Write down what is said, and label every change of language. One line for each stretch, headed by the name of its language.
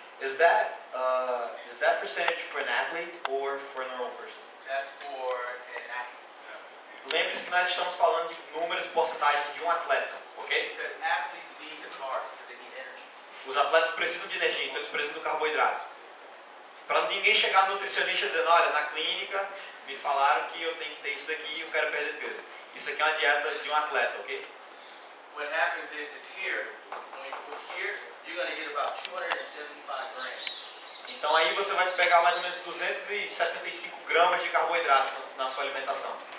English: Is that percentage for an athlete or for a normal person? That's for an athlete.
Portuguese: Lembre-se que nós estamos falando de números e porcentagens de um atleta, ok?
English: Because athletes need the carbs because they need energy.
Portuguese: Os atletas precisam de energia, então eles precisam do carboidrato. Para ninguém chegar no nutricionista dizendo, olha, na clínica me falaram que eu tenho que ter isso daqui e eu quero perder peso. Isso aqui é uma dieta de um atleta, ok?
English: What happens is here, when you put here, you're going to get about 275 grams in
Portuguese: Então aí você vai pegar mais ou menos 275 gramas de carboidratos na sua alimentação.